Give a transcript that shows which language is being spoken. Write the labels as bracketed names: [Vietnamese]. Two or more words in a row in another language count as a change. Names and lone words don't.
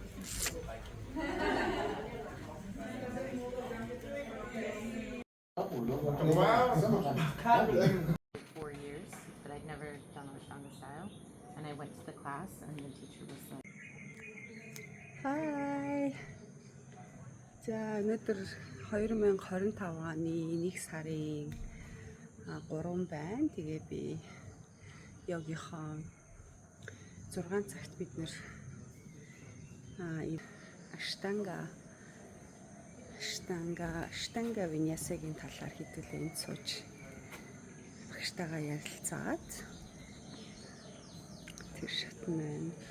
[English] 4 years, but I'd never done Ashtanga style. And I went to the class, and the teacher was like, Hi. [Mongolian] За өнөөдөр 2025 оны 1 сарын 3 байна. Тэгээ би йогийнхаа 6 цагт бид нэр Ashtanga Vinyasa-гийн талаар хэдүүлээ энд сууж багштайгаа ярилцаад тэр шатн байна.